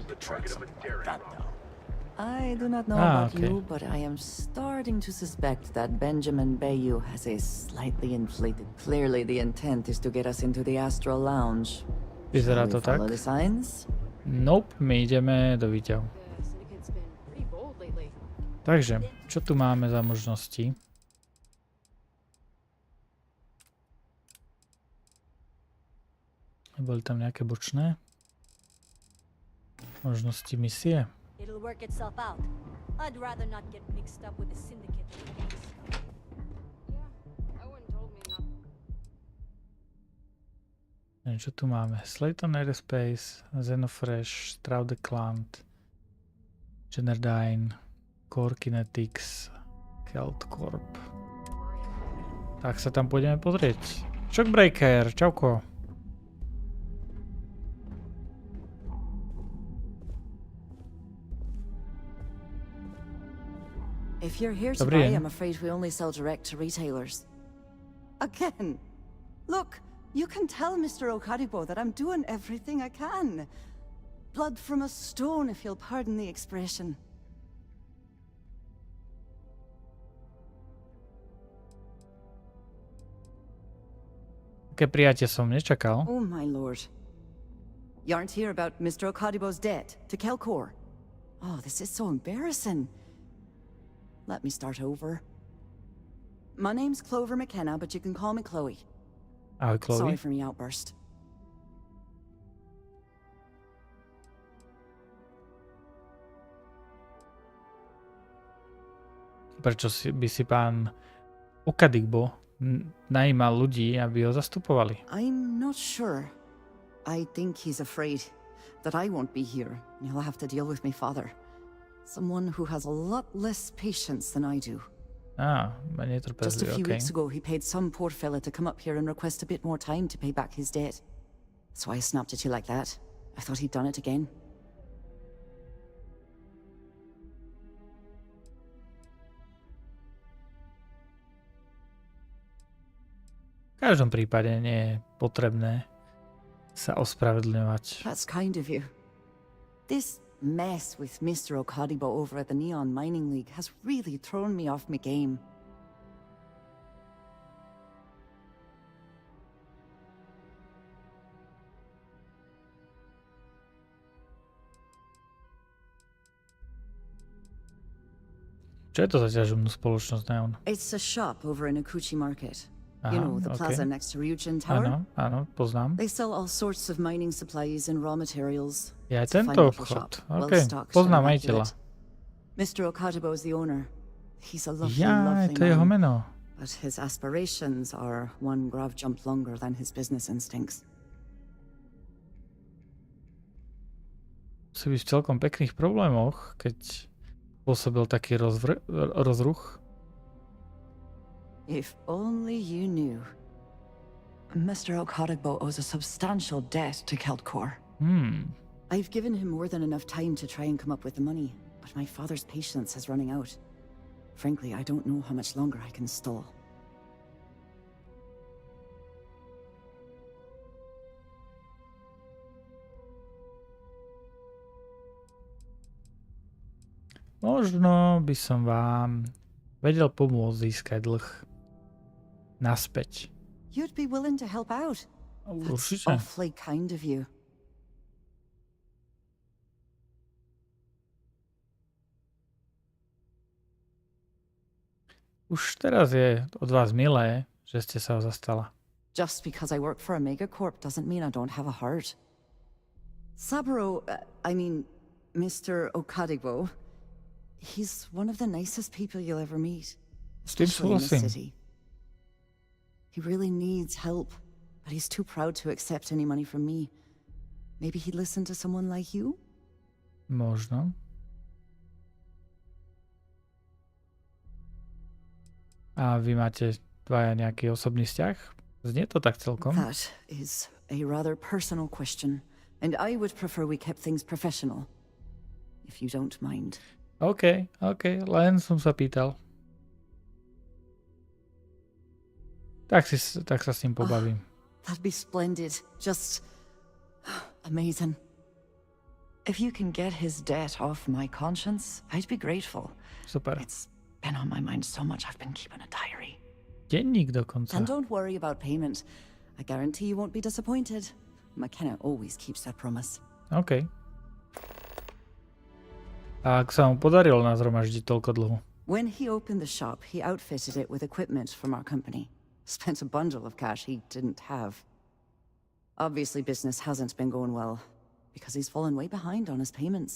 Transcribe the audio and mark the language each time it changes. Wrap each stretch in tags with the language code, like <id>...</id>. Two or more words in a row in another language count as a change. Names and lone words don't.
<en>to the track target of a something daring like that, bomb. though. I do not know Ah, about okay. you, but I am starting to suspect that Benjamin Bayou has a slightly inflated. Clearly, the intent is to get us into the Astral Lounge.</en> <sk>Vyzerá</sk> <en>Shall to we follow</en> <sk>tak.</sk> <en>the signs?</en> <sk>Nope, my ideme do výťahu.</sk> <en>The syndicate's been pretty bold lately.</en> <sk>Takže, čo tu máme za možnosti? Boli tam nejaké bočné možnosti misie?</sk> <en>It'll work itself out. I'd rather not get mixed up with the syndicate than the gangs. Yeah, Owen told me not.</en> <sk>Neviem, čo tu máme? Slayton Aerospace, Xenofresh, Straudeclant, Generdyne, Core Kinetics, Kelt Corp. Tak sa tam pôjdeme pozrieť. Shockbreaker, čauko.</sk> <en>If you're here to</en> <sk>Dobrý</sk> <en>buy,</en> <sk>deň.</sk> <en>I'm afraid we only sell direct to retailers. Again, look, you can tell Mr. Okadibo that I'm doing everything I can. Blood from a stone, if you'll pardon the expression.</en> <sk>Také prijatie som nečakal.</sk> <en>Oh, my lord. You aren't here about Mr. Okadibo's debt to Kelkor. Oh, this is so embarrassing. Let me start over. My name's Clover McKenna, but you can call me Chloe.</en> <sk>Ahoj, Chloe.</sk> <en>Sorry for me outburst.</en> <sk>Prečo by si pán Okadibo najímal ľudí, aby ho zastupovali?</sk> <en>I'm not sure. I think he's afraid that I won't be here and he'll have to deal with my father. Someone who has a lot less patience than I do.</en> <sk>Menej</sk> <en>Just a</en> <sk>trpezlivý,</sk> <en>few</en> <sk>okej.</sk> <en>weeks ago, he paid some poor fella to come up here and request a bit more time to pay back his debt. So I snapped at you like that. I thought he'd done it again.</en> <sk>V každom prípade nie je potrebné sa ospravedlňovať.</sk> <en>That's kind of you. This mess with Mr. Okadibo over at the Neon Mining League has really thrown me off my game.</en> <sk>Čo je to za ťažobnú spoločnosť Neon?</sk> <en>It's a shop over in Akuchi Market.</en> <sk>Aha,</sk> <en>You know, the plaza</en> <sk>okay.</sk> <en>next to Ryujin Tower?</en> <sk>Áno, poznám.</sk> <en>They sell all sorts of mining supplies and raw materials.</en> <sk>Je aj</sk> <en>It's a fine</en> <sk>tento</sk> <en>little</en> <sk>obchod.</sk> <en>shop, well</en> <sk>OK,</sk> <en>stocked</en> <sk>poznám</sk> <en>and</en> <sk>majiteľa.</sk> <en>immaculate. Mr. Okadibo is the owner. He's a lovely,</en> <sk>Jaj,</sk> <en>lovely</en> <sk>to je jeho</sk> <en>man.</en> <sk>meno.</sk> <en>But his aspirations are one grav jump longer than his business instincts.</en> <sk>Musí byť v celkom pekných problémoch, keď pôsobil taký rozruch.</sk> <en>If only you knew. Mr. Okadibo owes a substantial debt to Keltkor. I've given him more than enough time to try and come up with the money, but my father's patience is running out. Frankly, I don't know how much longer I can stall.</en> <sk>Možno by som vám vedel pomôcť získať dlh naspäť.</sk> <en>You'd be willing to help out. That's</en> <sk>Určite.</sk> <en>awfully kind of you.</en> <sk>Už teraz je od vás milé, že ste sa ho zastala.</sk> <en>Just because I work for a megacorp doesn't mean I don't have a heart. Saburo, Mr. Okadibo, he's one of the nicest people you'll ever meet, especially in this</en> <sk>súhlasím.</sk> <en>city. He really needs help, but he's too proud to accept any money from me. Maybe he'd listen to someone like you?</en> <sk>Možno. A vy máte dvaja nejaký osobný vzťah? Znie to tak celkom.</sk> <en>That is a rather personal question, and I would prefer we kept things professional, if you don't mind.</en> <sk>OK, len som sa pýtal. Tak sa s ním pobavím.</sk> <en>That'd be splendid. Just amazing. If you can get his debt off my conscience, I'd be grateful.</en> <sk>Super.</sk> <en>It's been on my mind so much I've been keeping a diary.</en> <sk>Denník dokonca.</sk> <en>And don't worry about payment. I guarantee you won't be disappointed. McKenna always keeps that promise.</en> <sk>OK. A ak sa mu podarilo nazhromaždiť toľko dlhu?</sk> <en>When he opened the shop, he outfitted it with equipment from our company. Spent a bundle of cash he didn't have. Obviously, business hasn't been going well, because he's fallen way behind on his payments.</en>